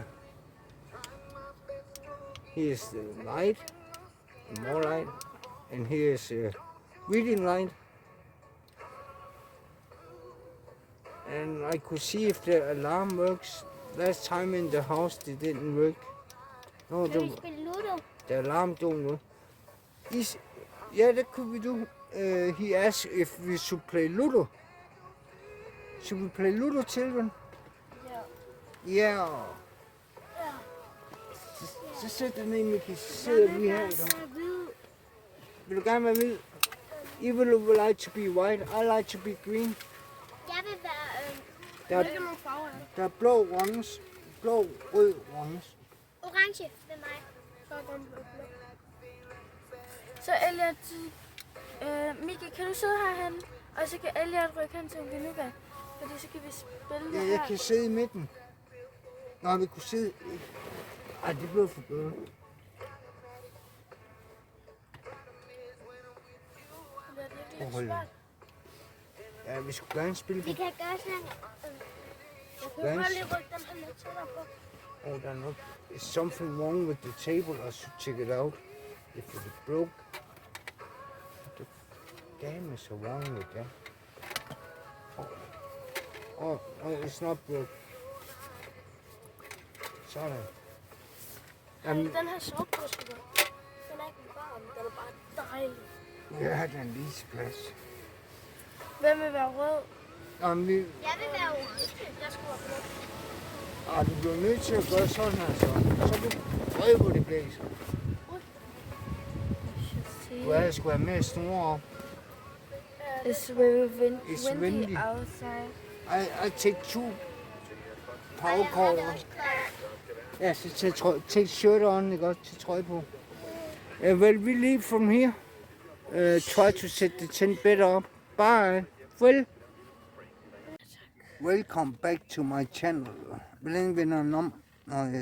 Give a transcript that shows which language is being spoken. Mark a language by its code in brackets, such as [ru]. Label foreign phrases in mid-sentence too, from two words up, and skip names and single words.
[en] Here's the light, more light, and here's reading light. And I could see if the alarm works. Last time in the house, it didn't work. No, [da] Kan vi spille Ludo? [en] the alarm don't work. Yeah, that could we do. He asked if we should play Ludo. Should we play Ludo, children? [da] Ja. Yeah. Så sæt dig ned, Miki. Så sidder vi her. Vil du gerne være hvid? [en] You would like to be white. I like to be green. [da] Jeg vil være Der er blå ones. Blå, rød ones. orange ved mig. Så Elliot, Miki, kan du sidde herhen? Og så kan Elliot rykke hen til Vinuka. Fordi så kan vi spille Ja, det jeg her. kan sidde i midten. Nå, vi kunne sidde... Ej, det blev for blødt. Det er virkelig svært. Ja, vi skulle gerne spille Vi på... kan gøre sådan. Jeg kunne Hvad? bare lige rykke den her lidt tættere på. [en] Oh, there not... Is something wrong with the table? I should check it out. If it broke... What the damn is wrong with that? Oh, it's not broke. [da] Sådan. Jamen, Den her sovepåske, den er ikke varm. Den er bare dejlig. ja, den er lige til plads. Hvem vil være rød? Jamen, vi... Jeg vil være orange. Jeg skulle have blå. Du bliver nødt til at gøre sådan her, så. Så du prøver, hvor det blæser. Du skulle have mere snore op. [en] It's very It's windy. outside. I take two [da] travkort også. Ja, så [en] take shirt on, [da] ikke også, til trøje på. [en] Well, we leave from here. Try to set the tent better up. Bye. Welcome back to my channel. [da] Hvordan vender den om?